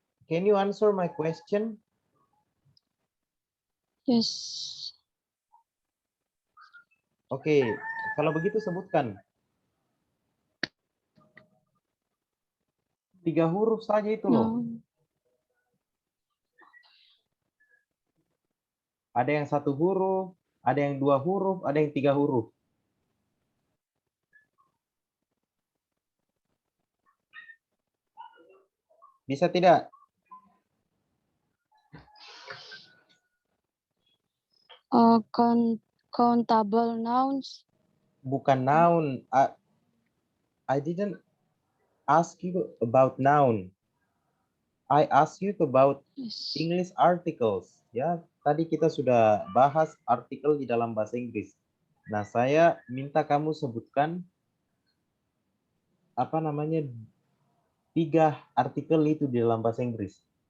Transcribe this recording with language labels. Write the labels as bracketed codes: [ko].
[en] can you answer my question? Yes. [id] Oke, kalau begitu sebutkan. 3 huruf saja itu loh. [en] Noun. [id] Ada yang 1 huruf, ada yang 2 huruf, ada yang 3 huruf. Bisa tidak? [en] Countable nouns. [id] Bukan noun. [en] I didn't ask you about noun. I ask you about Yes. English articles. [id] Ya, tadi kita sudah bahas artikel di dalam bahasa Inggris. Nah, saya minta kamu sebutkan apa namanya 3 artikel itu di dalam bahasa Inggris.